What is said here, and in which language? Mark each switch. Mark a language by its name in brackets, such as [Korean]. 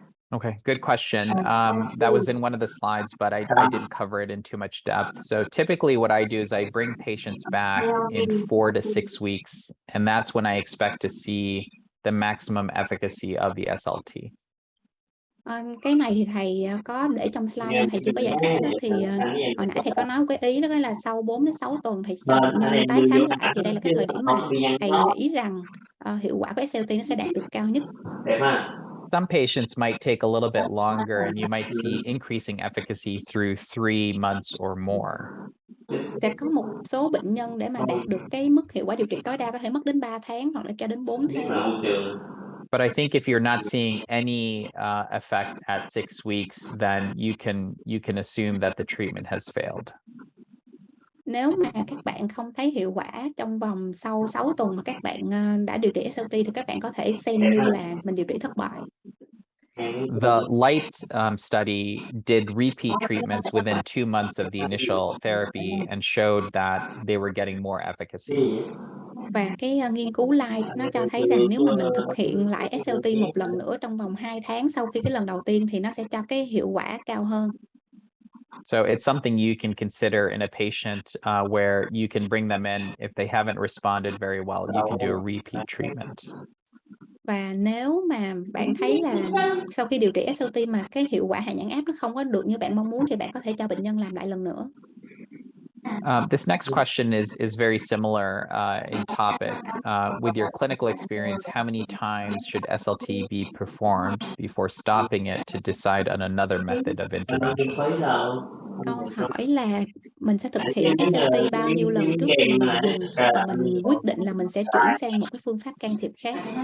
[English] Okay, good question. That was in one of the slides, but I didn't cover it in too much depth. So typically what I do is I bring patients back in 4 to 6 weeks, and that's when I expect to see the maximum efficacy of the SLT. [Vietnamese] Cái này thì thầy có để trong slide nhưng thầy chưa có giải thích đó. Thì hồi nãy thầy có nói cái ý đó là sau 4 đến 6 tuần thầy cho bệnh nhân tái khám lại, thì đây là cái thời điểm mà thầy nghĩ rằng hiệu quả của SLT nó sẽ đạt được cao nhất. [English] Some patients might take a little bit longer, and you might see increasing efficacy through 3 months or more. [Vietnamese] Sẽ có một số bệnh nhân để mà đạt được cái mức hiệu quả điều trị tối đa có thể mất đến 3 tháng hoặc là cho đến 4 tháng. [English] But I think if you're not seeing any effect at 6 weeks, then you can assume that the treatment has failed. [Vietnamese] Nếu mà các bạn không thấy hiệu quả trong vòng sau 6 tuần mà các bạn đã điều trị SLT thì các bạn có thể xem như là mình điều trị thất bại. [English] The Light study did repeat treatments within 2 months of the initial therapy and showed that they were getting more efficacy. [Vietnamese] Và cái nghiên cứu Light nó cho thấy rằng nếu mà mình thực hiện lại SLT một lần nữa trong vòng 2 tháng sau khi cái lần đầu tiên thì nó sẽ cho cái hiệu quả cao hơn. [English] So it's something you can consider in a patient where you can bring them in. If they haven't responded very well, you can do a repeat treatment. [Vietnamese] Và nếu mà bạn thấy là sau khi điều trị SLT mà cái hiệu quả hạ nhãn áp nó không có được như bạn mong muốn thì bạn có thể cho bệnh nhân làm lại lần nữa. [English] This next question is very similar in topic. With your clinical experience, how many times should SLT be performed before stopping it to decide on another method of intervention? [Vietnamese] Câu hỏi là mình sẽ thực hiện SLT bao nhiêu lần trước khi mà mình dừng và mình quyết định là mình sẽ chuyển sang một cái phương pháp can thiệp khác.